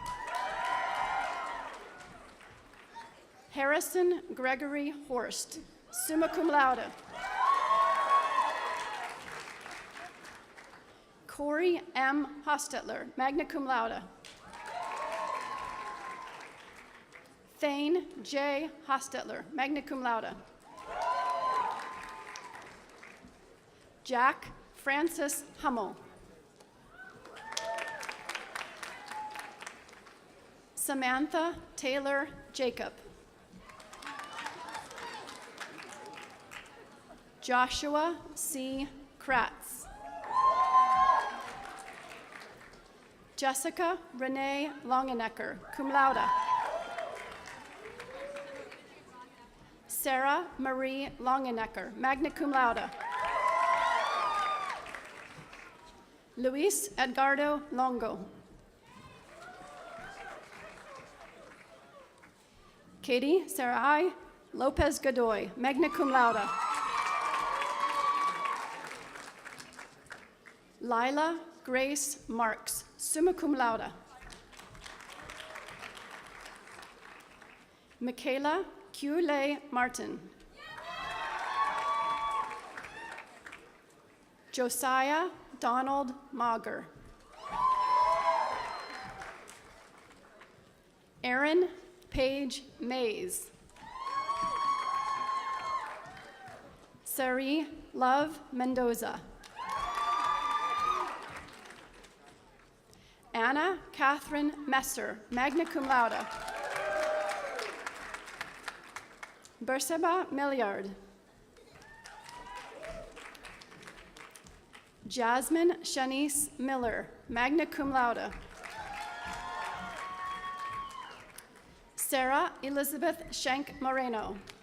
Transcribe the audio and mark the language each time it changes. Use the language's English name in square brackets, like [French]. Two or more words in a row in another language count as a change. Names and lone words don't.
[English] Harrison Gregory Horst, [Latin] summa cum laude. [English] Corey M. Hostetler, [Latin] magna cum laude. [English] Thane J. Hostetler, [Latin] magna cum laude. [English] Jack Francis Hummel. Samantha Taylor Jacob. Joshua C. Kratz. Jessica Renee Longenecker, [Latin] cum laude. [English] Sarah Marie Longenecker, [Latin] magna cum laude. [English] Luis Edgardo Longo. Katie Sarai Lopez Godoy, [Latin] magna cum laude. [English] Lila Grace Marks, [Latin] summa cum laude. [English] Michaela Q-Lay Martin. Josiah Donald Mauger. Aaron Paige Mays. Sari Love Mendoza. Anna Catherine Messer, [Latin] magna cum laude. [English] Berseba Milliard. Jasmine Shanice Miller, [Latin] magna cum laude. [English] Sarah Elizabeth Schenk Moreno.